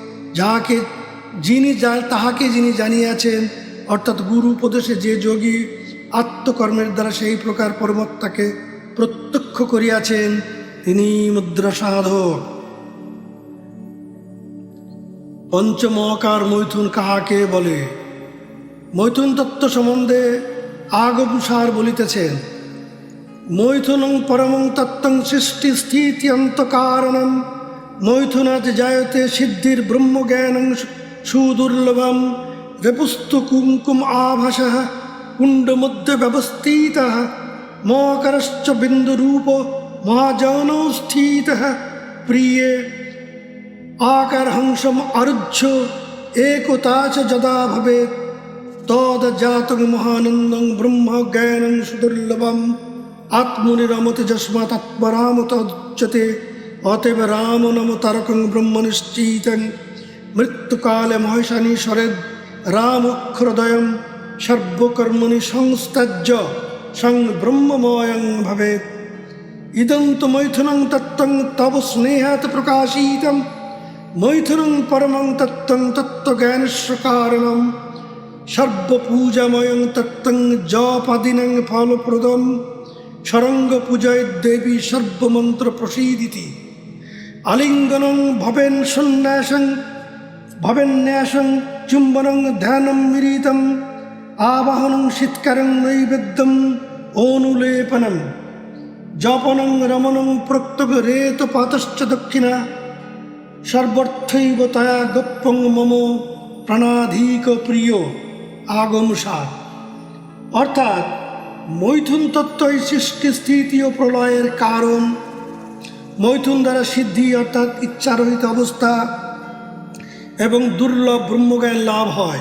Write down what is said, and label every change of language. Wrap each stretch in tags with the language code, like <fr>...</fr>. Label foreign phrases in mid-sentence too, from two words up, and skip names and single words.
<bn>তাহাকে যিনি জানিয়াছেন, অর্থাৎ গুরু উপদেশে যে যোগী আত্মকর্মের দ্বারা সেই প্রকার পরমাত্মাকে প্রত্যক্ষ করিয়াছেন, তিনি মুদ্রা সাধক। পঞ্চমহাকার মৈথুন কাহাকে বলে? মৈথুন তত্ত্ব সম্বন্ধে আগমসার বলিতেছেন,</bn> <sa>মৈথুনং পরমং তত্ত্বং সৃষ্টি স্থিতি অন্তকারণম মৈথুনাৎ জায়তে সিদ্ধির ব্রহ্মজ্ঞানং সুদুর্লভম রেপুস্তু কুঙ্কুম আভাসঃ কুণ্ড মধ্যে ব্যবস্থিতঃ মকরশ্চ বিন্দুরূপ মহাজনৌ স্থিতঃ প্রিয়ে আকারহংসম আরুহ্য একতা চ যদা ভবেৎ তদ্জাতং মহানন্দং ব্রহ্মজ্ঞানং সুদুর্লভম আত্মনিরমতে যস্মাৎ আত্মরাম তদুচ্যতে। অতএব রাম নম তারকং ব্রহ্ম নিশ্চিতং মৃত্যুকালে মহেশানি শরেদ রামক্ষরদয়ম সর্বকর্মণি সংস্ত্যজ্য সং ব্রহ্মময়ং ভবেৎ। ইদং তু মৈথুনং তত্ত্বং তব স্নেহাৎ প্রকাশিতম মৈথুনং পরমং তত্ত্বং তত্ত্বজ্ঞানস্য কারণম সর্বপূজাময়ং তত্ত্বং জপাদিনং ফলপ্রদম সরঙ্গ পূজয় দেবী সর্বমন্ত্র প্রসীদিতি। আলিঙ্গনং ভবেন সন্ন্যাসং ভবেন্যাসং চুম্বনং ধ্যানম মিলিতম আবাহনং শীতকারং নৈবেদ্যম অনুলেপনম জপনং রমণং প্রত্যগ রেত পাতশ্চ দক্ষিণা সর্বর্থৈব তয়া গোপ্যং মম প্রাণাধিক প্রিয় আগমসার।</sa> <bn>অর্থাৎ মৈথুন তত্ত্বই সৃষ্টি স্থিতি ও প্রলয়ের কারণ। মৈথুন দ্বারা সিদ্ধি অর্থাৎ ইচ্ছারহিত অবস্থা এবং দুর্লভ ব্রহ্মজ্ঞান লাভ হয়।</bn>